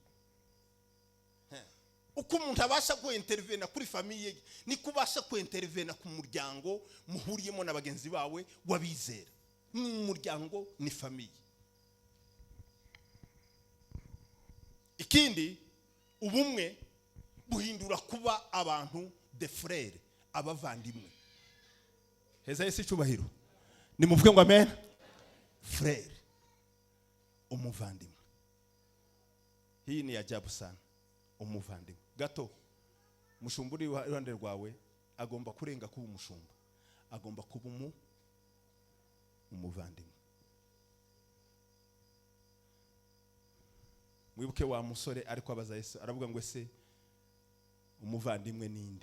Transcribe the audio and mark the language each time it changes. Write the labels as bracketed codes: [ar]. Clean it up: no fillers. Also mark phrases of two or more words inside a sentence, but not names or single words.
[rw] Uko umuntu abasha kuintervena kuri famille, ni kubasha kuintervena ku muryango muhuriyemo n'abagenzi bawe wabizera. Ni umuryango, ni famille. Ikindi, ubumwe buhindura kuba abantu [fr] de frère, [rw] abavandimwe. Heza Yesu cyubahiro. Nimuvuge ngo amen. Frère, umuvandimwe. [sw] Hii ni ajabu sana. [rw] Umuvandimwe. Gato, mushumba uri iruhande rwawe agomba kurenga kuba umushumba, agomba kuba umuvandimwe. Mwibuke wa musore ariko abaza Yesu, aravuga ngo ese umuvandimwe ninde?